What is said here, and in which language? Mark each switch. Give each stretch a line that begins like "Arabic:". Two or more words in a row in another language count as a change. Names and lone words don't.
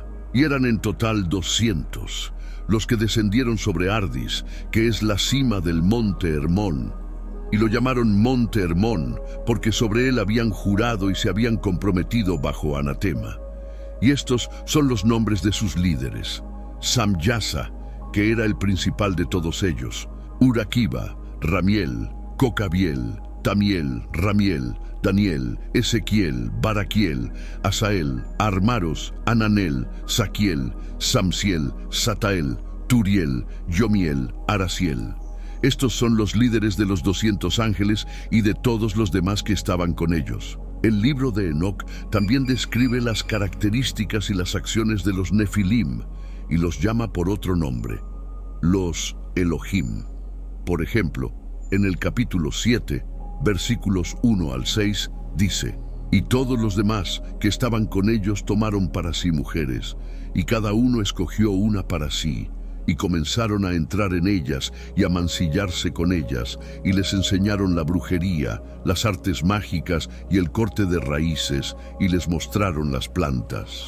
Spanish: Y eran en total 200 los que descendieron sobre Ardis, que es la cima del monte Hermón. Y lo llamaron Monte Hermón, porque sobre él habían jurado y se habían comprometido bajo anatema. Y estos son los nombres de sus líderes: Samyasa, que era el principal de todos ellos; Uraquiba, Ramiel, Cocabiel, Tamiel, Ramiel, Daniel, Ezequiel, Baraquiel, Asael, Armaros, Ananel, Saquiel, Samsiel, Satael, Turiel, Yomiel, Arasiel. Estos son los líderes de los 200 ángeles y de todos los demás que estaban con ellos. El libro de Enoc también describe las características y las acciones de los Nefilim y los llama por otro nombre: los Elohim. Por ejemplo, en el capítulo 7, versículos 1 al 6, dice: Y todos los demás que estaban con ellos tomaron para sí mujeres, y cada uno escogió una para sí, y comenzaron a entrar en ellas y a mancillarse con ellas, y les enseñaron la brujería, las artes mágicas y el corte de raíces, y les mostraron las plantas.